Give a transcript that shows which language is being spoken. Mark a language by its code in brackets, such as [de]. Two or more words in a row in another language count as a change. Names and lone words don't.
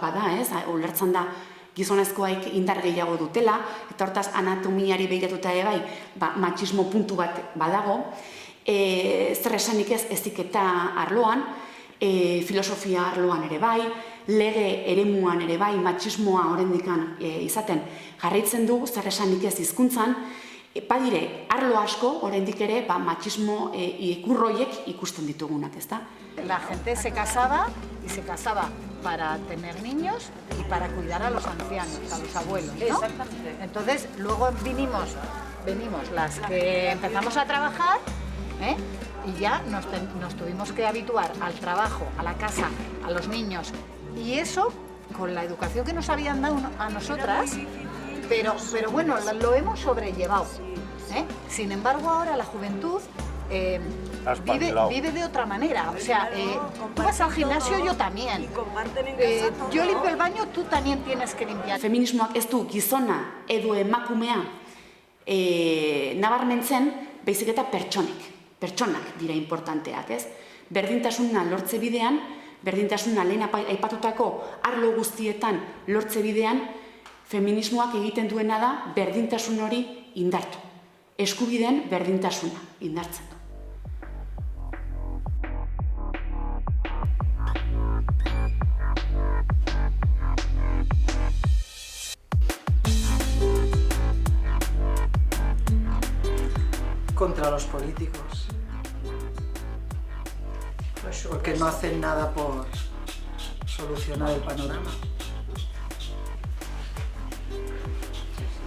[eu] bada, ulertzen da gizonezkoaik indar gehiago dutela, eta hortaz anatomiari begiratuta ere bai, machismo puntu bat badago, zer esanik ez heziketa arloan, filosofia arloan ere bai, lege eremuan ere bai, machismoa oraindikan izaten jarraitzen du, zer esanik ez hizkuntzan, badire arlo asko oraindik ere machismo ikurroiek ikusten ditugunak, ezta? [es] La gente se casaba y se casaba para tener niños y para cuidar a los ancianos, a los abuelos, ¿no? Exactamente. Entonces, luego venimos las que empezamos a trabajar, y ya nos tuvimos que habituar al trabajo, a la casa, a los niños. Y eso, con la educación que nos habían dado a nosotras, pero bueno, lo hemos sobrellevado. Sin embargo, ahora la juventud vive de otra manera. O sea, tú vas al gimnasio, yo también. Yo limpio el baño, tú también tienes que limpiar. [eu] Feminismoak ez du gizona edo emakumea nabarmentzen, baizik eta pertsonak dira importanteak, ez? Berdintasuna lortze bidean, berdintasuna lehen aipatutako arlo guztietan lortze bidean, feminismoak egiten duena da berdintasun hori indartu. Eskubideen berdintasuna indartzen du. [es] Contra los políticos, porque no hacen nada por solucionar el panorama.